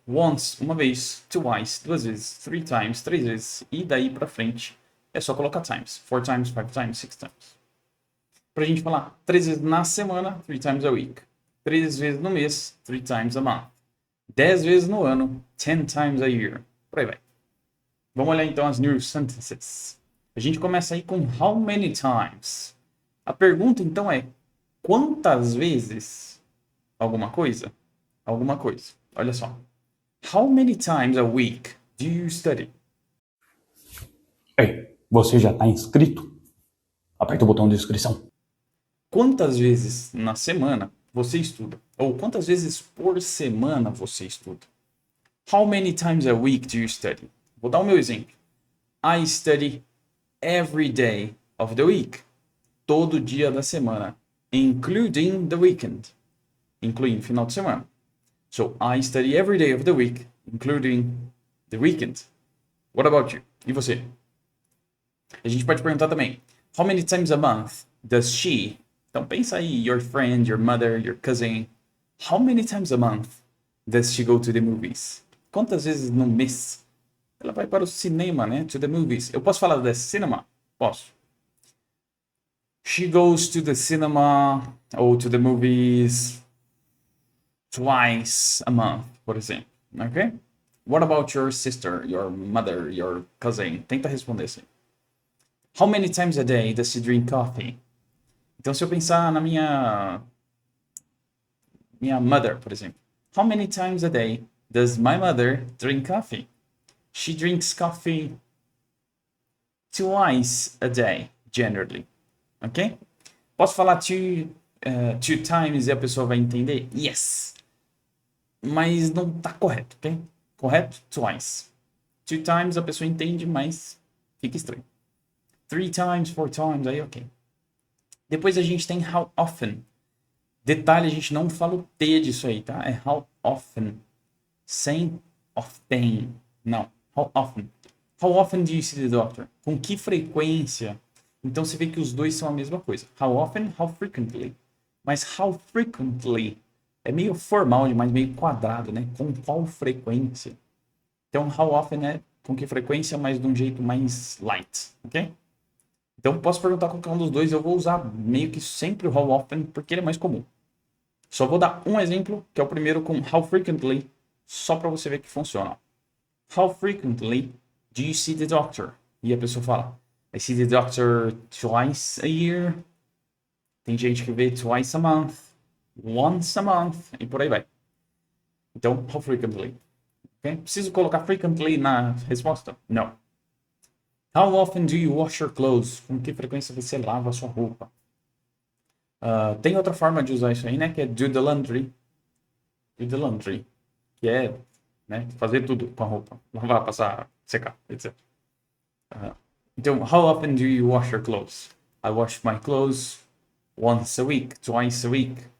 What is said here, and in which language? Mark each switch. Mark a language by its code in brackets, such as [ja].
[pt] Once, uma vez. Twice, duas vezes. [en] Three times, [pt] três vezes. E daí pra frente é só colocar times. [en] 4 times, 5 times, 6 times. [pt] Pra gente falar 3 vezes na semana, [en] 3 times a week. [pt] 3 vezes no mês, [en] 3 times a month. [pt] 10 vezes no ano, [en] 10 times a year. [pt] Por aí vai. Vamos olhar então as [en] new sentences. [pt] A gente começa aí com [en] how many times. [pt] A pergunta então é quantas vezes alguma coisa? Alguma coisa. Olha só. [en] How many times a week do you study? [pt] Ei, você já está inscrito? Aperta o botão de inscrição. Quantas vezes na semana você estuda? Ou quantas vezes por semana você estuda? [en] How many times a week do you study? [pt] Vou dar o meu exemplo. [en] I study every day of the week. [pt] Todo dia da semana. [en] Including the weekend. [pt] Incluindo final de semana. [en] So, I study every day of the week, including the weekend. What about you? [pt] E você? A gente pode perguntar também. [en] How many times a month does she? [pt] Então pensa aí, [en] your friend, your mother, your cousin. How many times a month does she go to the movies? [pt] Quantas vezes no mês ela vai para o cinema, né? [en] To the movies. [pt] Eu posso falar [en] the cinema? Posso. She goes to the cinema ou to the movies twice a month, [pt] por exemplo. [en] Ok? What about your sister, your mother, your cousin? [pt] Tenta responder assim. [en] How many times a day does she drink coffee? [pt] Então, se eu pensar na minha mother, por exemplo. [en] How many times a day does my mother drink coffee? She drinks coffee twice a day, generally. Ok? [pt] Posso falar [en] two times [pt] e a pessoa vai entender? Yes. Mas não tá correto, ok? Correto? Twice. 2 times a pessoa entende, mas fica estranho. [en] 3 times, 4 times, [pt] aí ok. Depois a gente tem [en] how often. [pt] Detalhe, a gente não fala o T disso aí, tá? É how often. Sem often. Não. How often. [en] How often do you see the doctor? [pt] Com que frequência? Então você vê que os dois são a mesma coisa. [en] How often, how frequently. [pt] Mas [en] how frequently [pt] é meio formal demais, meio quadrado, né? Com qual frequência? Então, [en] how often [pt] é com que frequência, mas de um jeito mais light, ok? Então, posso perguntar qualquer um dos dois. Eu vou usar meio que sempre o [en] how often, [pt] porque ele é mais comum. Só vou dar um exemplo, que é o primeiro com [en] how frequently, [pt] só para você ver que funciona. [en] How frequently do you see the doctor? [pt] E a pessoa fala, [en] I see the doctor twice a year. [pt] Tem gente que vê [en] twice a month, once a month, [pt] e por aí vai. Então, [en] how frequently? [pt] Okay? Preciso colocar frequently na resposta? Não. [en] How often do you wash your clothes? [pt] Com que frequência você lava a sua roupa? Tem outra forma de usar isso aí, né? Que é [en] do the laundry. Do the laundry. [pt] Que é, né, fazer tudo com a roupa. Lavar, passar, secar, etc. [en] Então, how often do you wash your clothes? I wash my clothes once a week, twice a week.